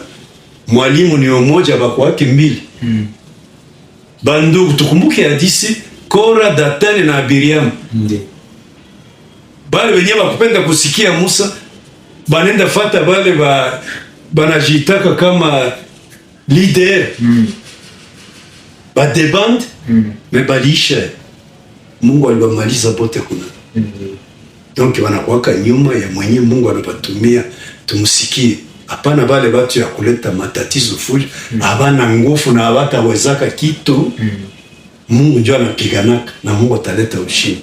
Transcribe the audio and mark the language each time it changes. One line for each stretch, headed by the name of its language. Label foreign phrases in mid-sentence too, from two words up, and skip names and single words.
Swahili: Mwalimu ni umoja bako wake mbili. Bandugu tukumbuke hadisi Kora, Datani na Abiriam. Bale wenye bakupenda kusikia Musa banenda fata bale banajitaka kama leader. Ba deband me balisha. Mungu alibamaliza bote kuna. Donc wanakuwaka nyuma ya mwenye Mungu anapatumia tumsikie. Hapana bale batu ya kuleta matatizo fujo, habana nguvu na hawatawezaka kitu. Mungu ndio anapiganaka na Mungu ataleta ushindi.